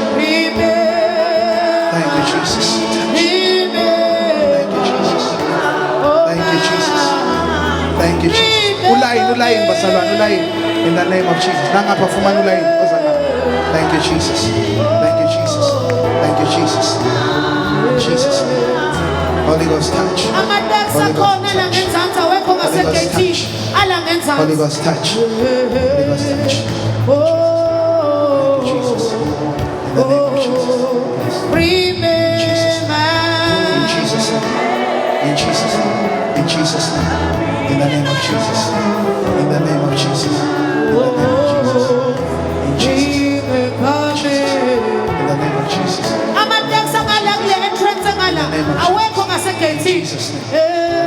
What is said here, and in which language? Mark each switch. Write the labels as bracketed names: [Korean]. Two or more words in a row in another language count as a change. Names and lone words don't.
[English] Thank you, Jesus. Touch. Thank you, Jesus. Thank you, Jesus. Thank you, Jesus. Ulayin, basalwan, ulayin. In the name of Jesus. Nanga performan ulayin. Thank you, Jesus. Thank you, Jesus. Thank you, Jesus. Jesus. Holy Ghost touch. Holy Ghost touch. Holy Ghost touch. Holy Ghost touch. Thank you, Jesus. In the name of Jesus. In Jesus' name. In Jesus' name. In Jesus' name. In the name of Jesus. In the name of Jesus. In the name of Jesus. In Jesus. In the name of Jesus. [Zulu] Awekho ngasegenzi [English] Jesus name.